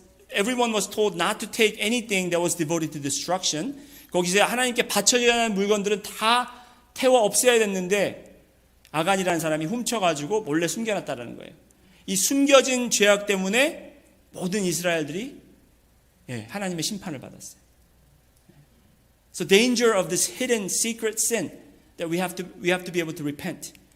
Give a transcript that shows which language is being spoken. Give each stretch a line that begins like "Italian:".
English: Everyone was told not to take anything that was devoted to destruction.
Korean: 거기서 하나님께 바쳐져야 하는 물건들은 다 태워 없애야 됐는데 아간이라는 사람이 훔쳐가지고 몰래 숨겨놨다는 거예요. 이 숨겨진 죄악 때문에 모든 이스라엘들이 하나님의 심판을 받았어요.
English: So danger of this hidden secret sin that we have to be able to repent.